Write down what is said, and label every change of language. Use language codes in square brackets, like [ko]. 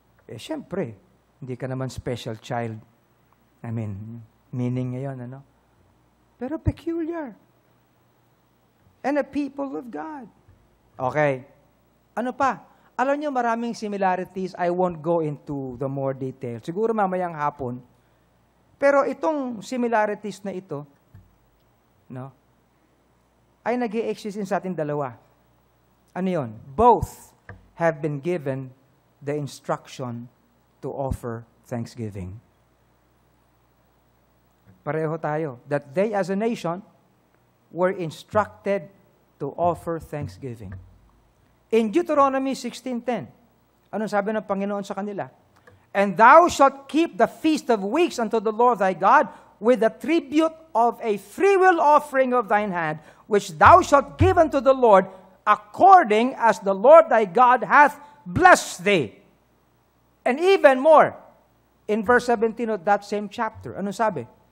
[tl] Eh, syempre, hindi ka naman special child. [en] I mean, [tl] meaning ngayon, ano? Pero peculiar. [en] And a people of God. Okay. [tl] Ano pa? Alam niyo, maraming similarities. [en] I won't go into the more detail. [tl] Siguro mamayang hapon. Pero itong similarities na ito, no, ay nag-i-exist sa ating dalawa. Ano yun? [en] Both have been given the instruction to offer thanksgiving. [tl] Pareho tayo. [en] That they as a nation were instructed to offer thanksgiving. [tl] In Deuteronomy 16:10, anong sabi ng Panginoon sa kanila? [en] And thou shalt keep the feast of weeks unto the Lord thy God with the tribute of a freewill offering of thine hand, which thou shalt give unto the Lord according as the Lord thy God hath blessed thee. And even more, in verse 17 of that same chapter, [tl] anong sabi?